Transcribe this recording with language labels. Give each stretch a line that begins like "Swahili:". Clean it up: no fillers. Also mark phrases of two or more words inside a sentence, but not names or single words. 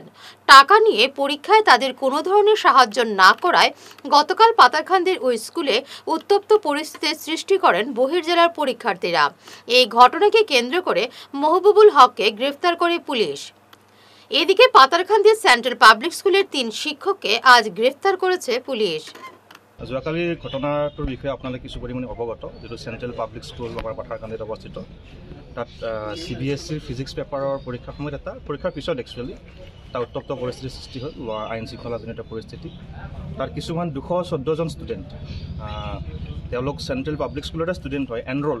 Bangla: টাকা নিয়ে পরীক্ষায় তাদের কোনো ধরনের সাহায্য না করায় গতকাল পাতারকান্দির ওই স্কুলে উত্তপ্ত পরিস্থিতির সৃষ্টি করেন বহির্জেলার পরীক্ষার্থীরা। এই ঘটনাকে কেন্দ্র করে মহবুবুল হককে গ্রেফতার করে পুলিশ। এদিকে পাতারকান্দি সেন্ট্রাল পাবলিক স্কুলের ৩ শিক্ষককে আজ গ্রেফতার করেছে পুলিশ।
Assamese: যোৱাকালিৰ ঘটনাটোৰ বিষয়ে আপোনালোকে কিছু পৰিমাণে অৱগত, যিটো চেণ্ট্ৰেল পাব্লিক স্কুল আমাৰ পাথাৰকান্দিত অৱস্থিত। তাত CBSEৰ ফিজিক্স পেপাৰৰ পৰীক্ষাৰ সময়ত পৰীক্ষাৰ পিছত একচুৱেলি এটা উত্তপ্ত পৰিস্থিতিৰ সৃষ্টি হ'ল, আইন শৃংখলাজনিত পৰিস্থিতি। তাত কিছুমান 214জন ষ্টুডেণ্ট, তেওঁলোক চেণ্ট্ৰেল পাব্লিক স্কুলতে ষ্টুডেণ্ট হয়, এনৰল্ড।